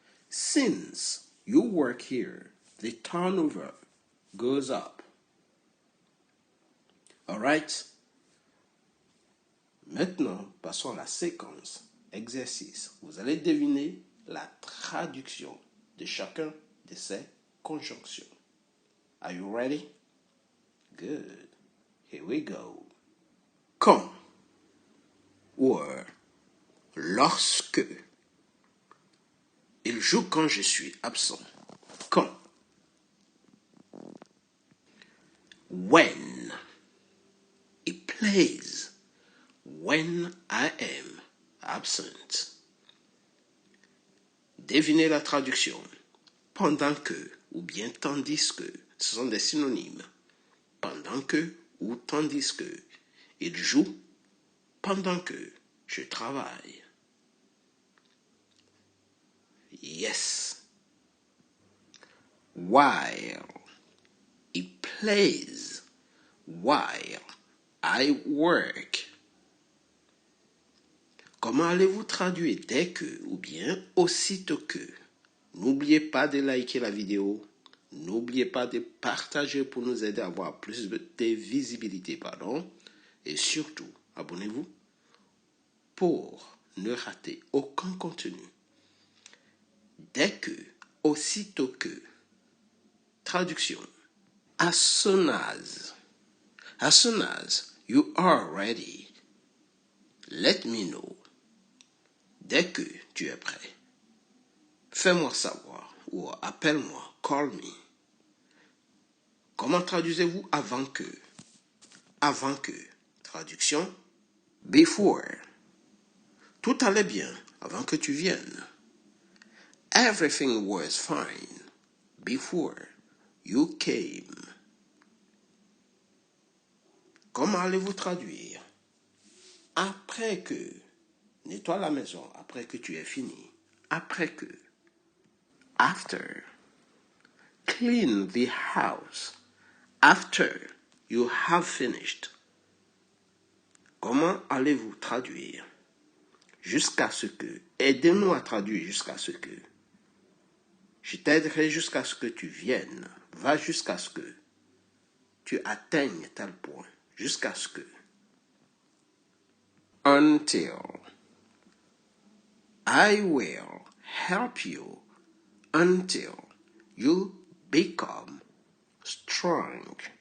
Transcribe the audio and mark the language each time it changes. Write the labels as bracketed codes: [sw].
[en] Since you work here, the turnover goes up. Alright? [fr] Maintenant, passons à la séquence exercice. Vous allez deviner la traduction de chacun de ces conjonctions. [en] Are you ready? Good. Here we go. [fr] Quand or lorsque. Il joue quand je suis absent. Quand. [en] When. It plays when I am absent. [fr] Devinez la traduction. Pendant que ou bien tandis que, ce sont des synonymes. Pendant que ou tandis que. Il joue pendant que je travaille. [en] Yes. While. It plays while I work. [fr] Comment allez-vous traduire dès que ou bien aussitôt que? N'oubliez pas de liker la vidéo. N'oubliez pas de partager pour nous aider à avoir plus de visibilité. Et surtout, abonnez-vous pour ne rater aucun contenu. Dès que, aussitôt que. Traduction. [en] As soon as. As soon as you are ready, let me know. [fr] Dès que tu es prêt, fais-moi savoir ou appelle-moi, [en] call me. [fr] Comment traduisez-vous avant que? Avant que. Traduction. [en] Before. [fr] Tout allait bien avant que tu viennes. [en] Everything was fine before you came. [fr] Comment allez-vous traduire? Après que. Nettoie la maison après que tu aies fini. Après que. [en] After. Clean the house after you have finished. [fr] Comment allez-vous traduire jusqu'à ce que, aidez-nous à traduire jusqu'à ce que, je t'aiderai jusqu'à ce que tu viennes, va jusqu'à ce que tu atteignes tel point, jusqu'à ce que, [en] until, I will help you until you become strong.